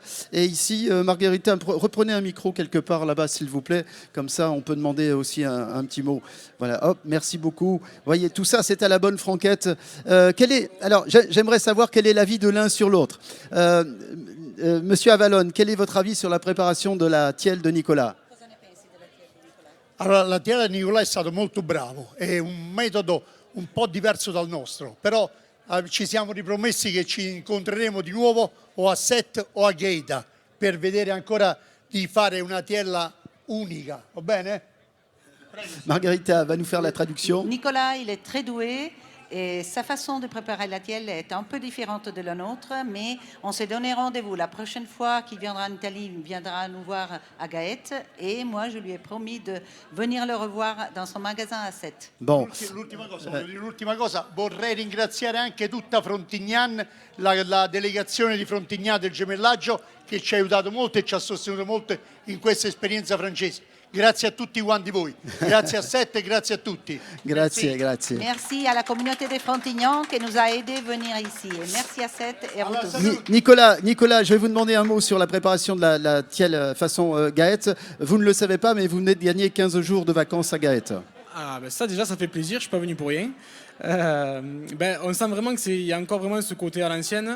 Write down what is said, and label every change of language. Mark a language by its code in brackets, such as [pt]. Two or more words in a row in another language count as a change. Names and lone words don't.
[fr] Et ici, Margherita, reprenez un micro quelque part là-bas, s'il vous plaît. Comme ça, on peut demander aussi un petit mot. Voilà, hop, merci beaucoup. Vous voyez, tout ça, c'est à la bonne franquette. Alors, j'aimerais savoir quel est l'avis de l'un sur l'autre. Monsieur Avalon, quel est votre avis sur la préparation de la tielle de Nicolas? [it] Allora, la tiela di Nicolà è stato molto bravo, è un metodo un po' diverso dal nostro, però ci siamo ripromessi che ci incontreremo di nuovo o a Sète o a Gaeta per vedere ancora di fare una tiella unica, va bene? [fr] Margherita va nous faire la traduction. Nicolas, il est très doué et sa façon de préparer la tielle est un peu différente de la nôtre, mais on s'est donné rendez-vous. La prochaine fois qu'il viendra en Italie, il viendra nous voir à Gaète et moi, je lui ai promis de venir le revoir dans son magasin à Sète. Bon. [it] L'ultima cosa, vorrei ringraziare anche tutta Frontignan, la delegazione di Frontignan del gemellaggio che ci ha aiutato molto e ci ha sostenuto molto in questa esperienza francese. Grazie a tutti quanti voi, grazie a Sète e grazie a tutti. Grazie, grazie. [fr] Merci à la communauté des Frontignans qui nous a aidés à venir ici. Et merci à Sète et à vous tous. Nicolas, je vais vous demander un mot sur la préparation de la tielle façon Gaète. Vous ne le savez pas, mais vous venez de gagner 15 jours de vacances à Gaète. Ah, ben ça déjà, ça fait plaisir, je suis pas venu pour rien. On sent vraiment qu'il y a encore vraiment ce côté à l'ancienne.